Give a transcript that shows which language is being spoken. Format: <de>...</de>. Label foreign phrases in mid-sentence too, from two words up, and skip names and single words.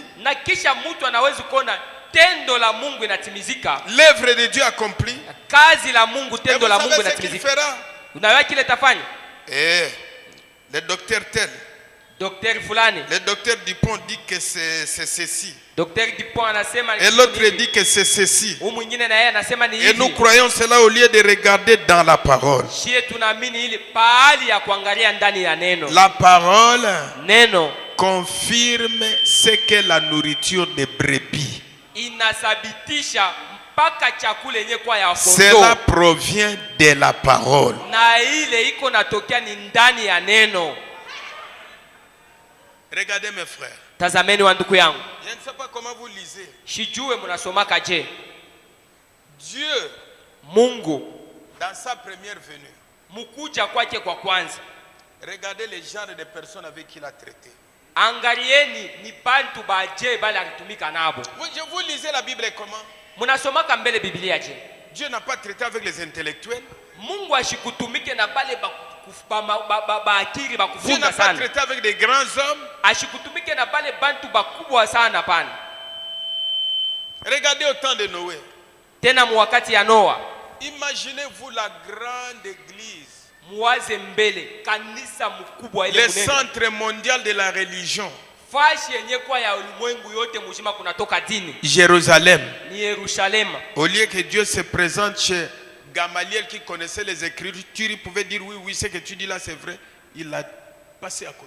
<sw>Na kisha mtu anaweza kuona tendo la Mungu inatimizika.</sw> <fr>l'œuvre de Dieu accomplie.</fr> <sw>Kazi la Mungu,</sw> <fr>Et</fr> <sw>tendo</sw> <fr>vous</fr> <sw>la Mungu</sw> <fr>savez ce qu'il</fr> <sw>inatimizika.</sw> <fr>fera?</fr> <sw>Unajua kile tafanya?</sw> <fr>Eh, le docteur tel,</fr> <sw>Daktari fulani,</sw> <fr>le docteur Dupont dit que c'est ceci.</fr> <sw>Daktari Dupont anasema ni</sw> <fr>Et l'autre</fr> <sw>hivi.</sw> <fr>dit que c'est ceci.</fr> <sw>Huyu mwingine na yeye anasema ni</sw> <fr>Et nous</fr> <sw>hivi.</sw> <fr>croyons cela au lieu de regarder dans la parole.</fr> <sw>Shie tunaamini ile pahali ya kuangalia ndani ya neno.</sw> <fr>La parole</fr> <sw>Neno</sw> <fr>confirme ce que la nourriture de brebis.</fr> <sw>inathibitisha mpaka chakula yenye kwa ya</sw> <fr>Cela</fr> <sw>kondoo.</sw> <fr>provient de la parole.</fr> <sw>Na ile iko natokea ni ndani ya neno.</sw> <fr>Regardez mes frères.</fr> <sw>Tazameni wa ndugu yangu.</sw> <fr>Je ne sais pas comment vous lisez.</fr> <sw>Shijue mnasomaka je?</sw> <fr>Dieu,</fr> <sw>Mungu</sw> <fr>dans sa première venue,</fr> <sw>mkuja kwake kwa kwanza.</sw> <fr>regardez les genres de personnes avec qui il a traité.</fr> <sw>Angalieni ni bantu baje bale alitumika nabo.</sw> <fr>Vous lisez la Bible comment?</fr> <sw>Mnasomaka mbele Biblia je?</sw> <fr>Dieu n'a pas traité avec les intellectuels.</fr> <sw>Mungu ashikutumike na bale akili</sw> <fr>Dieu n'a</fr> <sw>bakufunda</sw> <fr>pas</fr> <sw>sana.</sw> <fr>traité avec des grands hommes.</fr> <sw>Ashikutumike na bale bantu bakubwa sana pana.</sw> <fr>Regardez au temps de Noé.</fr> <sw>Tena mwakati ya Noa.</sw> <fr>Imaginez-vous la grande église,</fr> <sw>Muwaze mbele kanisa mkubwa ile</sw> <fr>le</fr> <sw>munene.</sw> <fr>centre mondial de la religion.</fr> <sw>fashi yenye kwa ya ulimwengu yote mzima kunatoka dini</sw> <fr>Jérusalem.</fr> <sw>ni Yerusalema.</sw> <fr>Au lieu que Dieu se présente chez Gamaliel qui connaissait les Écritures, il pouvait dire oui, oui, ce que tu dis là c'est vrai. Il a passé à côté.</fr>